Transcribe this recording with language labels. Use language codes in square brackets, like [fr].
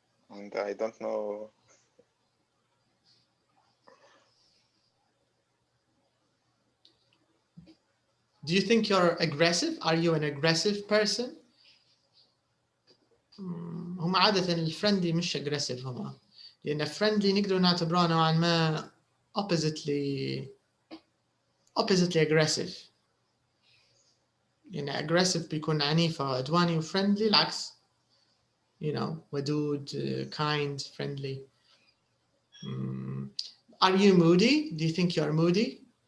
[en] And I don't know. Do you think you're aggressive? Are you an aggressive person? [ar] هم عادة الفريندلي مش aggressive هم لأن friendly نقدر نعتبره نوعا ما oppositely aggressive. يعني aggressive بيكون عنيف أو عدواني و friendly العكس. [en] You know, ودود, kind, friendly. Are you moody? Do you think you're moody?